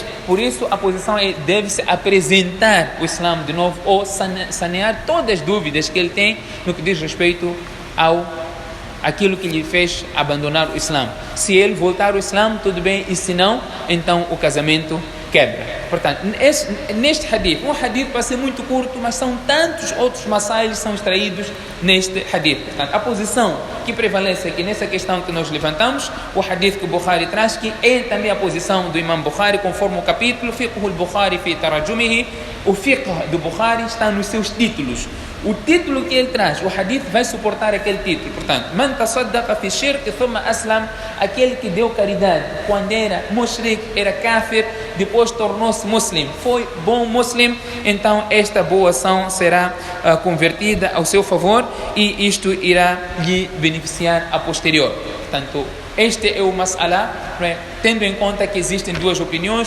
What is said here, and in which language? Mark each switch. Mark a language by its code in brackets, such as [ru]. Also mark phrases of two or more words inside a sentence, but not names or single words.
[pt] Por isso a posição é, deve-se apresentar o Islã de novo ou sanear todas as dúvidas que ele tem no que diz respeito aquilo que lhe fez abandonar o Islã. Se ele voltar ao Islã, tudo bem, e se não, então o casamento quebra. Portanto, neste hadith, um hadith para ser muito curto, mas são tantos outros masail que são extraídos neste hadith. Portanto, a posição que prevalece aqui nessa questão que nós levantamos, o hadith que o Bukhari traz, que é também a posição do Imam Bukhari, conforme o capítulo, [ar] فقه البخاري في تراجمه, [pt] o fiqh do Bukhari está nos seus títulos. O título que ele traz, o hadith vai suportar aquele título. Portanto, [ar] من تصدق في شرك ثم أسلم, [pt] aquele que deu caridade quando era mushrik, era kafir, depois tornou-se muslim, foi bom muslim, então esta boa ação será convertida ao seu favor e isto irá lhe beneficiar a posterior. Portanto, este é o mas'ala, tendo em conta que existem duas opiniões.